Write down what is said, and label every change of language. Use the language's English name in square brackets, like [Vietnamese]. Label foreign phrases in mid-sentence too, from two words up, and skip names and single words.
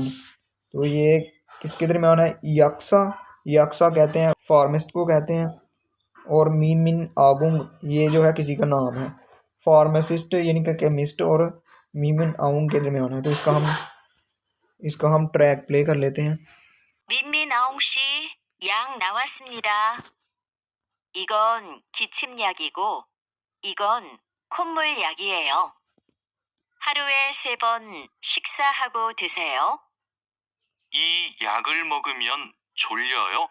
[Hindi] तो ये किसके दरमियान है, यक्सा, यक्सा कहते हैं फार्मिस्ट को कहते हैं, और मीन मिन आगुंग ये जो है किसी का नाम है। फार्मासिस्ट यानी कि केमिस्ट, और मीमिन आउंग के दरमियान है। तो इसका हम [English] track play [Hindi] कर लेते हैं। [Korean] 민민아옹 씨, 약 나왔습니다. 이건 기침약이고 이건 콧물약이에요. 하루에 3번 식사하고 드세요. 이 약을 먹으면 졸려요?